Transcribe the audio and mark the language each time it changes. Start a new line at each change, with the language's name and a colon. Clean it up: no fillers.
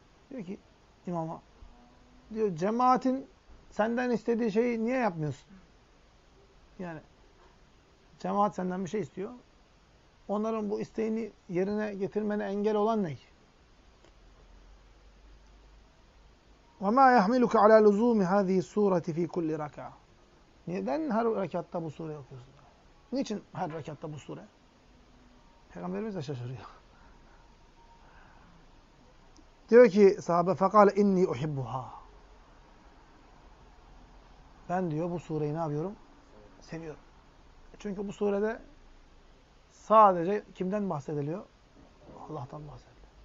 Turkish: Diyor ki imama, diyor cemaatin senden istediği şeyi niye yapmıyorsun? Yani cemaat senden bir şey istiyor. Onların bu isteğini yerine getirmene engel olan ne?
Arabic: وَمَا يَحْمِلُكَ عَلَى لُزُومِ هَذ۪ي السُّورَةِ ف۪ي كُلِّ رَكَعَ
Turkish: Neden her rekatta bu sureyi okuyorsun? Niçin her rekatta bu sure? Peygamberimiz de şaşırıyor. Diyor ki sahabe
Arabic: فَقَالَ اِنِّي اُحِبُّهَا
Turkish: Ben diyor bu sureyi ne yapıyorum? Seviyorum. Çünkü bu surede sadece kimden bahsediliyor? Allah'tan bahsediliyor.